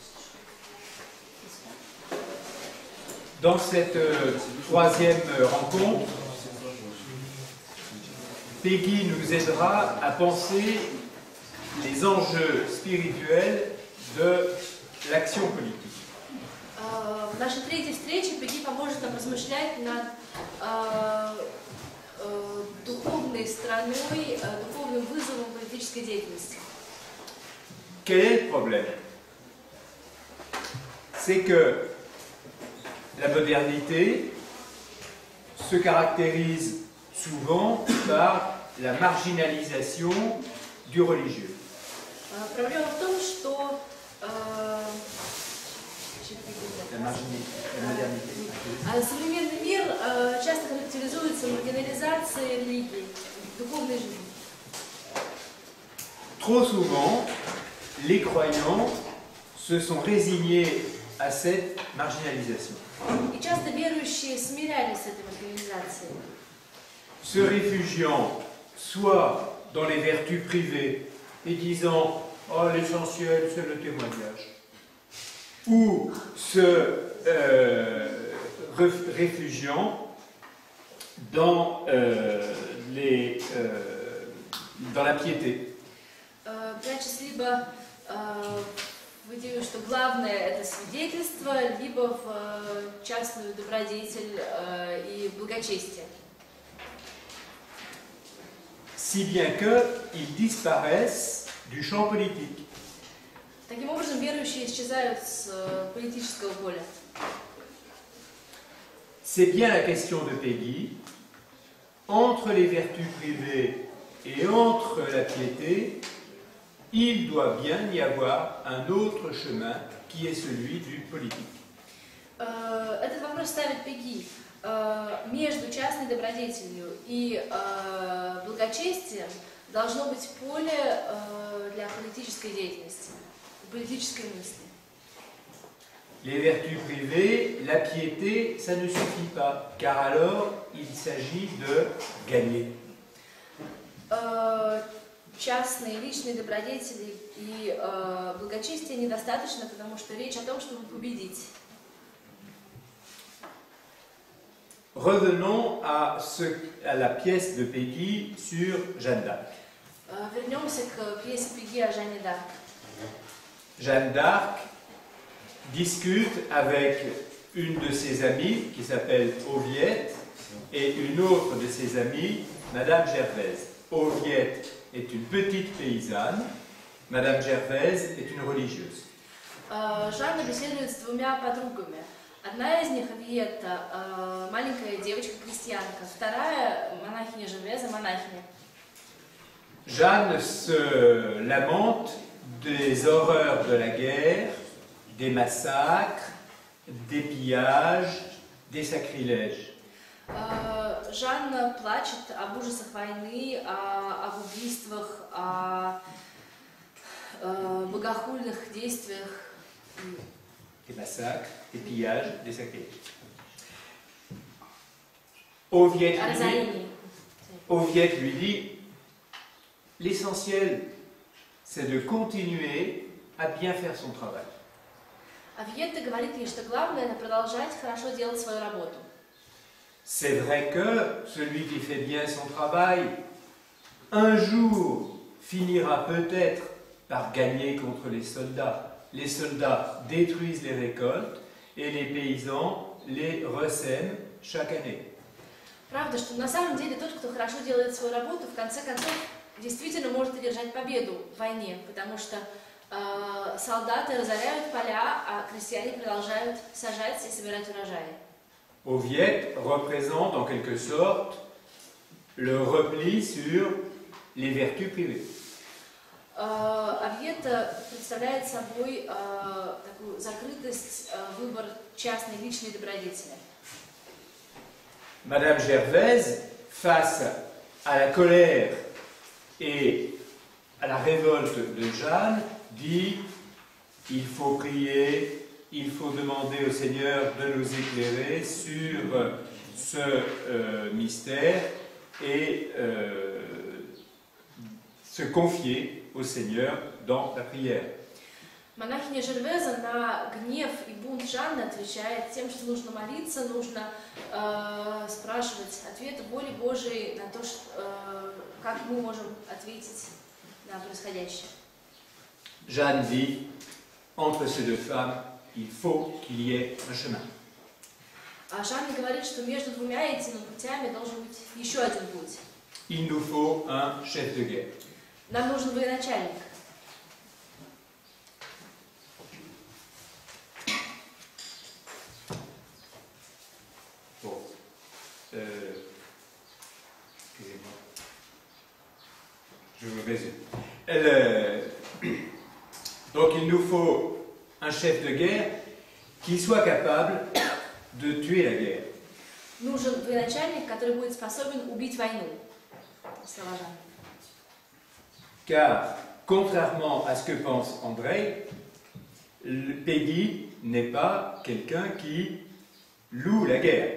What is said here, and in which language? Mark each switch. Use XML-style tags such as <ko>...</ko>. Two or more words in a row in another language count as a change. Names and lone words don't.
<fr>Dans cette troisième rencontre, Peggy nous aidera à penser les enjeux spirituels de l'action politique.</fr> <ru>В нашей третьей встрече Пегги поможет нам размышлять над духовной стороной, духовным вызовом политической деятельности.</ru> <fr>Quel est le problème? C'est que la modernité se caractérise souvent par la marginalisation du religieux.</fr> <ru>Проблема в том, что</ru> <fr>La modernité.</fr> <ru>современный мир часто характеризуется маргинализацией религии, духовной жизни.</ru> <fr>Trop souvent, les croyants se sont résignés à cette marginalisation.</fr> <ru>И часто верующие смирялись с этой маргинализацией.</ru> <fr>Se réfugiant soit dans les vertus privées et disant « Oh, l'essentiel, c'est le témoignage », ou se réfugiant dans la piété.</fr> <ru>Прячась либо в идею, что главное это свидетельство, либо в частную добродетель и благочестие.</ru> <fr>Si bien qu'ils disparaissent du champ politique.</fr> <ru>Таким образом, верующие исчезают с политического поля.</ru> <fr>C'est bien la question de Peggy. Entre les vertus privées et entre la piété, il doit bien y avoir un autre chemin qui est celui du politique.</fr> <ru>Этот вопрос ставит Пегги. Между частной добродетелью и благочестием должно быть поле для политической деятельности, политической мысли.</ru> <fr>Les vertus privées, la piété, ça ne suffit pas, car alors il s'agit de gagner.</fr> <ru>Частные, личные добродетели и благочестие недостаточно, потому что речь о том, чтобы победить.</ru> <fr>Revenons à la pièce de Peggy sur Jeanne d'Arc.</fr> <ru>Вернемся к пьесе Пегги о Жанне д'Арк.</ru> <fr>Jeanne d'Arc discute avec une de ses amies qui s'appelle Oviette et une autre de ses amies, Madame Gervaise. Oviette est une petite paysanne, Madame Gervaise est une religieuse.</fr> <ru>Жанна беседует с двумя подругами. Одна из них, Виетта, маленькая девочка-крестьянка, вторая монахиня Жервеза, монахиня.</ru> <fr>Jeanne se lamente des horreurs de la guerre, des massacres, des pillages, des sacrilèges.</fr> <ru>Жанна плачет об ужасах войны, об убийствах, о богохульных действиях.</ru> <fr>Des massacres, des pillages, des sacrilèges. Oviette lui dit, l'essentiel, c'est de continuer à bien faire son travail.</fr> <ru>А Виетта говорит ей, что главное это продолжать хорошо делать свою работу.</ru> <fr>C'est vrai que celui qui fait bien son travail, un jour finira peut-être par gagner contre les soldats. Les soldats détruisent les récoltes et les paysans les ressèment chaque année.</fr> <ru>Правда, что на самом деле тот, кто хорошо делает свою работу, в конце концов действительно может одержать победу в войне, потому что солдаты разоряют поля, а крестьяне продолжают сажать и собирать урожаи.</ru> <fr>Oviette représente en quelque sorte le repli sur les vertus privées.</fr> <ru>Виетта представляет собой такую закрытость, выбор частной личной добродетели.</ru> <fr>Madame Gervaise, face à la colère et à la révolte de Jeanne, dit « Il faut prier, il faut demander au Seigneur de nous éclairer sur ce mystère et se confier au Seigneur dans la prière. »</fr> <ru>Монахиня Жервеза на гнев и бунт Жанны отвечает тем, что нужно молиться, нужно спрашивать ответы воли Божией на то, как мы можем ответить на происходящее.</ru> <fr>Jeanne dit, entre ces deux femmes, il faut qu'il y ait un chemin.</fr> <ru>А Жанна говорит, что между двумя этими путями должен быть еще один путь.</ru> <fr>Il nous faut un chef de guerre.</fr> <ru>Нам нужен военачальник.</ru> <fr>Bon. Excusez-moi. Je vous résume. Donc il nous faut un chef de guerre qui soit capable de tuer la guerre.</fr> <ru>Нужен военачальник, который будет способен убить войну. Слова Жанны.</ru> <fr>Car, contrairement à ce que pense Andrei, Peggy n'est pas quelqu'un qui loue la guerre.</fr>